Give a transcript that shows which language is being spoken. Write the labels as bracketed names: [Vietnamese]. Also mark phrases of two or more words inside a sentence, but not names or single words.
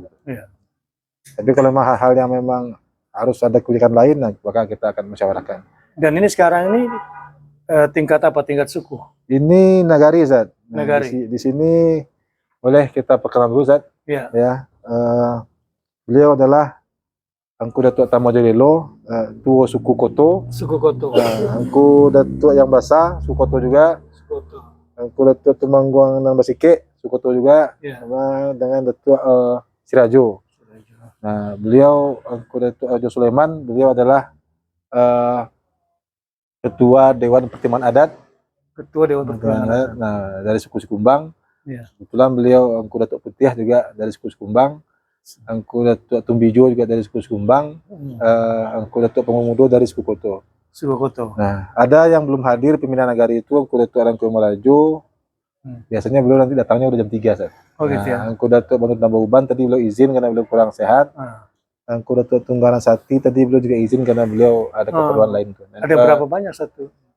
[Indonesian] Tapi kalau memang hal-hal yang memang harus ada kebijakan lain, nah, maka kita akan musyawarahkan. Dan ini sekarang ini tingkat apa? Tingkat suku? Ini Nagari, Zat. Nah, Nagari. Di sini boleh kita perkenalan dulu, Zat. Ya, beliau adalah Angku Datuk Tamo Jalilo, tua suku Koto. Suku Koto. Angku Datuk yang Basah, suku Koto juga. Angku Datuk Tumangguang dan Basike, suku Koto juga. Sama dengan Datuk Sirajo. Nah, beliau Angku Datuk Ajo Sulaiman, beliau adalah Ketua Dewan Pertimbangan Adat Ketua Dewan Pertimbangan. Nah, dari suku Sikumbang. Ya. Kebetulan beliau Engku Datuk Putih juga dari suku Sikumbang. Engku Datuk Tumbijo juga dari suku Sikumbang. Engku Datuk Pengomudo dari suku Koto. Suku Koto. Nah, ada yang belum hadir pimpinan nagari itu Engku Datuk Arangku Melajo. Biasanya beliau nanti datangnya udah jam 3, Sat. Oh gitu ya. Engku Datuk Banut Nambauban tadi beliau izin karena beliau kurang sehat. Engku Datuk Tunggaran Sati tadi beliau juga izin karena beliau ada keperluan lain. Ada berapa banyak satu?